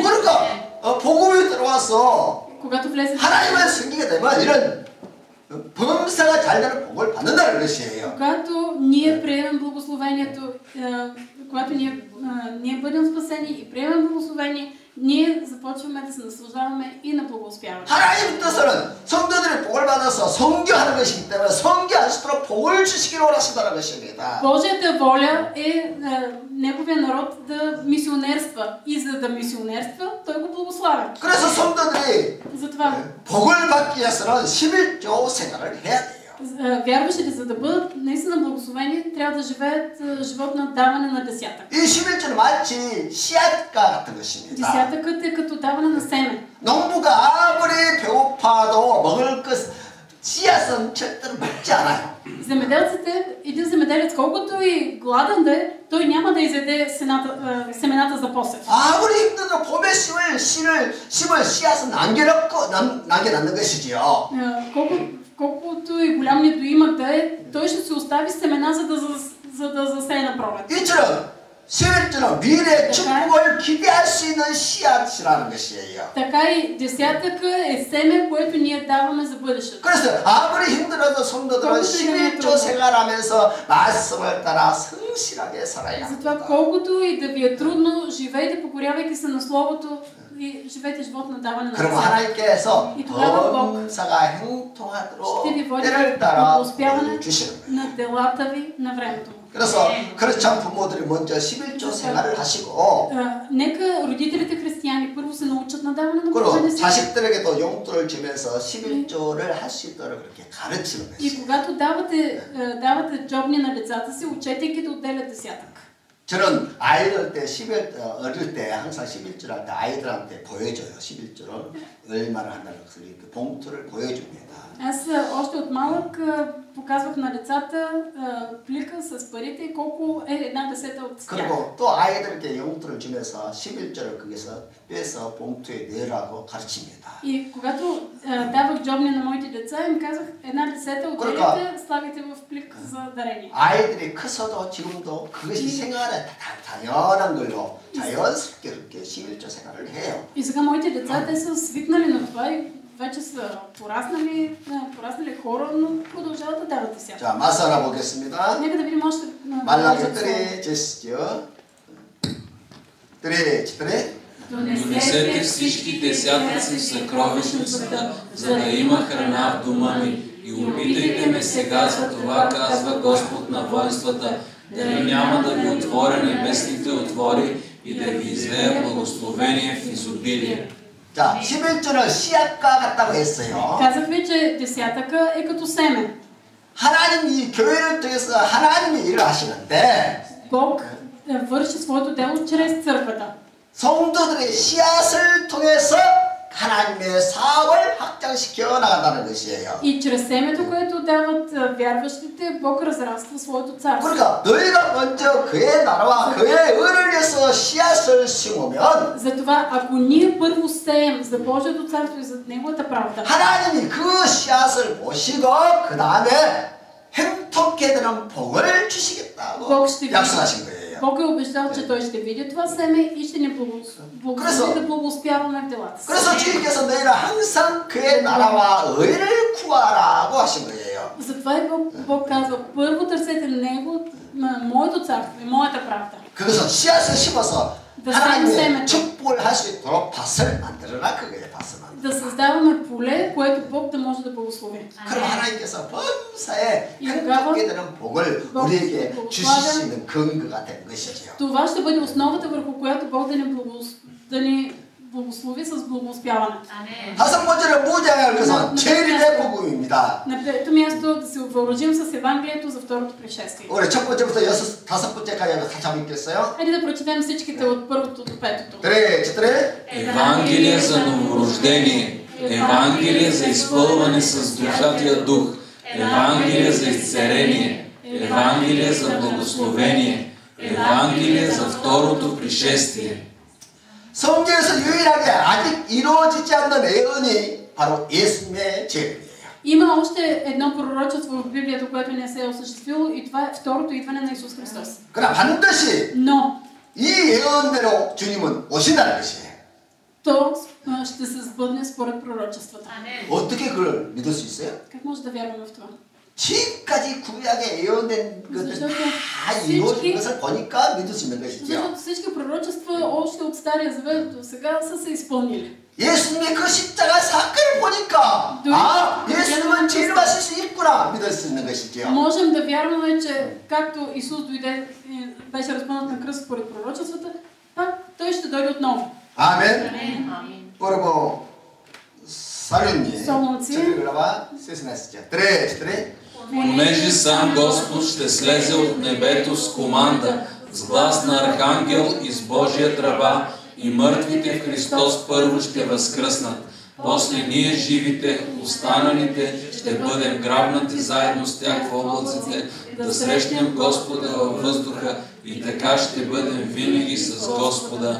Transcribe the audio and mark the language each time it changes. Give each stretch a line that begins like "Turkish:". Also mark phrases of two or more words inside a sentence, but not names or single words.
Korean: 그러니까 복음이 들어와서
Bulgarian: Когато влезе
Korean: 하나님을 섬기게 되면 이런 범사가 잘 되는 복을 받는다는 것이에요.
Bulgarian: когато ние приемем благословението, когато ние бъдем спасени и приемем благословение, ние започваме да се наслаждаваме и на благоуспяване.
Korean: 하나님 뜻은 성도들이 복을 받아서 선교하는 것이기 때문에 선교할 수 있도록 복을 주시기로 원하신다는 것입니다.
Bulgarian: Божията воля е неговия народ да мисионерства и за да мисионерства, той го благославя.
Korean: 그래서 성도들이
Bulgarian: Затова
Korean: 복을 받기 위해서는 11조 생활을 해야 돼요.
Bulgarian: вярващите, за да бъдат наистина благословени, трябва да живеят живот на даване на десятък.
Korean: 이 11조는 마치 씨앗과 같은 것입니다.
Bulgarian: Десятъкът е като даване на семе.
Korean: 농부가 아무리 배고파도 먹을 것 씨앗은 절대로 먹지 않아요.
Bulgarian: Един земеделец, колкото и гладен да е, той няма да изяде семената за посев.
Korean: 아무리 힘들어도 봄에 심을 씨앗은 남겨놓는 것이지요.
Bulgarian: Колкото и голям недоимък да е, той ще се остави семена, за да засее на пролет.
Korean: 이처럼 11조는 미래의 축복을 기대할 수 있는 씨앗이라는 것이에요.
Bulgarian: Така и десятъка е семе, което ние даваме за бъдещето.
Korean: 그래서 아무리 힘들어도 성도들은 11조 생활하면서 말씀을 따라 성실하게 살아야 합니다.
Bulgarian: Затова колкото и да ви е трудно, живейте покорявайки се на Словото и живейте живот на даване на
Korean: 그럼
Bulgarian: десятък.
Korean: 하나님께서
Bulgarian: И тогава Бог
Korean: 범사가 행통하도록
Bulgarian: ще ви води
Korean: 때를
Bulgarian: до
Korean: 따라
Bulgarian: успяване
Korean: 주시는 거예요.
Bulgarian: на делата ви на времето.
Korean: 그래서 그렇지만 부모들이 먼저 11조 생활을 하시고
Bulgarian: Нека родителите християни първо се научат на даване на
Korean: 그리고
Bulgarian: десятък.
Korean: 자식들에게도 용돈을 주면서 11조를 할 수 있도록 그렇게 가르치는
Bulgarian: И
Korean: 것이에요.
Bulgarian: когато давате джобни на децата си, учете ги да отделят десятък.
Korean: 저는 아이들 때 어릴 때 항상 11조를 할 때 아이들한테 보여줘요. 11조를 얼마나 한다는 것을 이렇게 봉투를 보여줍니다.
Bulgarian: Аз още от малък показвах на децата плика с парите и колко е една десета от тях.
Korean: 그리고 또 아이들에게 용돈을 주면서 11조를 거기서 빼서 봉투에 넣으라고 가르칩니다.
Bulgarian: И когато давах джобни на моите деца, им казах една десета отделите, слагайте в плик за дарение.
Korean: 아이들이 커서도 지금도 그것이 생활에 당연한 걸로 자연스럽게 이렇게 11조 생활을 해요.
Bulgarian: И сега моите деца, те са свикнали на това и вече са пораснали хора, но продължават да дават десятък.
Korean: 자, 마사라 보겠습니다.
Bulgarian: Нека да видим още
Korean: 말라기 3 4
Bulgarian: Донесете всички десятъци в съкровищницата, за да има храна в дома ми. И опитайте ме сега за това, казва Господ на воинствата, дали няма да ви отворя небесните отвори и да ви излея благословение в изобилие.
Korean: 자, 11조는 씨앗과 같다고 했어요.
Bulgarian: Казах ви, че десятъка е като семе.
Korean: 하나님이 교회를 통해서 하나님이 일을 하시는데
Bulgarian: Бог върши своето дело чрез църквата.
Korean: 성도들의 씨앗을 통해서 하나님의 사업을 확장시켜 나간다는 것이에요.
Bulgarian: И чрез семето, което дават вярващите, Бог разраства своето царство.
Korean: 그러니까 너희가 먼저 그의 나라와 그의 의를 위해서 씨앗을 심으면
Bulgarian: Затова, ако ние първо сеем за Божието царство и за Неговата правда,
Korean: 하나님이 그 씨앗을 보시고 그 다음에 행복게 되는 복을 주시겠다고 약속하신 거예요.
Bulgarian: Бог е обещал, че Той ще види това семе и ще ни благослови да благоуспяваме в делата си.
Korean: 그래서 주님께서 너희는 항상 그의 나라와 의를 구하라고 하신 거예요.
Bulgarian: Затова и Бог казва, първо търсете Него, моето царство и моята правда.
Korean: 그것은 씨앗을 심어서 하나님의 축복을 할 수 있도록 밭을 만들어라 그거예요. 밭을 만들어라.
Bulgarian: Да създаваме поле, което Бог да може да благослови.
Korean: 그럼 하나님께서 범사에 행복게 되는 복을 우리에게 주실 수 있는 근거가 된 것이죠.
Bulgarian: Това ще бъде основата, върху която Бог да ни благослови с благоуспяване.
Korean: 다섯 번째로 무장할 것은 재림의 복음입니다.
Bulgarian: На пето място да се въоръжим с Евангелието за второто пришествие.
Korean: 우리 첫 번째부터 다섯 번째까지 같이 한번 읽겠어요.
Bulgarian: Хайде да прочетем всичките от първото до петото. Евангелие за новорождение, Евангелие за изпълване с Душатия Дух, Евангелие за изцеление, Евангелие за благословение, Евангелие за второто пришествие.
Korean: 성경에서 유일하게 아직 이루어지지 않는 예언이 바로 예수님의 재림이에요.
Bulgarian: Има още едно пророчество в Библията, което не се е осъществило, и това е второто идване на Исус Христос.
Korean: 그러나 반드시
Bulgarian: Но
Korean: 이 예언대로 주님은 오신다는 것이에요.
Bulgarian: то ще се сбъдне според пророчествата.
Korean: 어떻게 그걸 믿을 수 있어요?
Bulgarian: Как може да вярваме в това?
Korean: 지금까지 구약에 예언된 것들 다 이루어진 것을 보니까 믿을 수 있는 것이죠.
Bulgarian: Защото всички пророчества още от Стария Завет до сега са се изпълнили.
Korean: 예수님의 그 십자가 사건을 보니까 아, 예수님은 재림하실 수 있구나 믿을 수 있는 것이죠.
Bulgarian: Можем да вярваме, че както Исус дойде и беше разпънат на кръст според пророчествата, пак Той ще дойде отново.
Korean: 아멘. 그리고 사륜님 저기
Bulgarian: глава 16. Трет. Понеже сам Господ ще слезе от небето с команда, с глас на архангел и с Божия тръба, и мъртвите в Христос първо ще възкръснат. После ние живите, останалите, ще бъдем грабнати заедно с тях в облаците, да срещнем Господа във въздуха и така ще бъдем винаги с Господа.